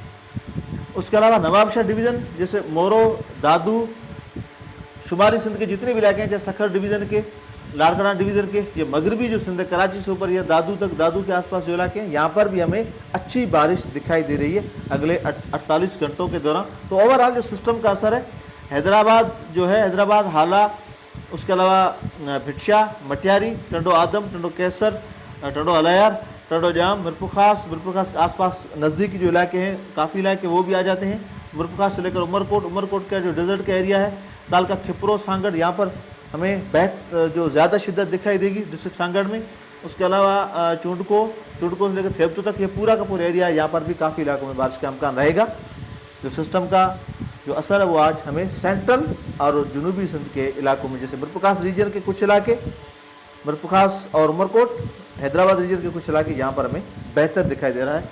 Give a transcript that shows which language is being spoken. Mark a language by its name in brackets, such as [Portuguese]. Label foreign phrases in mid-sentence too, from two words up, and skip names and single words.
[Urdu] اس کے علاوہ نوابشاہ ڈویژن جیسے مورو، دادو، شمالی سندھ کے جتنے بھی علاقے ہیں، چاہے سکھر ڈویژن کے، لاڑکانہ ڈویژن کے، یہ مغربی جو سندھ کراچی سے اوپر یا دادو تک، دادو کے آس پاس جو علاقے ہیں، یہاں پر بھی ہمیں اچھی بارش دکھائی دے رہی ہے اگلے 48 گھنٹوں کے دوران. تو اوورآل جو سسٹم کا اثر ہے، حیدرآباد جو ہے، حیدرآباد، ہالا، اس کے علاوہ بھٹ شاہ، مٹیاری، ٹنڈو آدم، ٹنڈو قیصر، ٹنڈو الہ یار، ٹنڈو جام، میرپورخاص کے آس پاس نزدیکی جو علاقے ہیں، کافی علاقے وہ بھی آ جاتے ہیں. میرپورخاص سے لے کر عمرکوٹ کا جو ڈیزرٹ کا ایریا ہے, تعلقہ کھپرو، سانگھڑ, یہاں پر ہمیں جو زیادہ شدت دکھائی دے گی ڈسٹرکٹ سانگھڑ میں. اس کے علاوہ چنڈکو سے لے کر تھیبتو تک یہ پورا کا پورا ایریا ہے، یہاں پر بھی کافی علاقوں میں بارش کا امکان رہے گا. جو سسٹم کا جو اثر ہے وہ آج ہمیں سینٹرل اور جنوبی سندھ کے علاقوں میں، جیسے میرپورخاص ریجن کے کچھ علاقے، میرپورخاص اور عمرکوٹ، حیدرآباد ریجن کے کچھ علاقے، یہاں پر ہمیں بہتر دکھائی دے رہا ہے.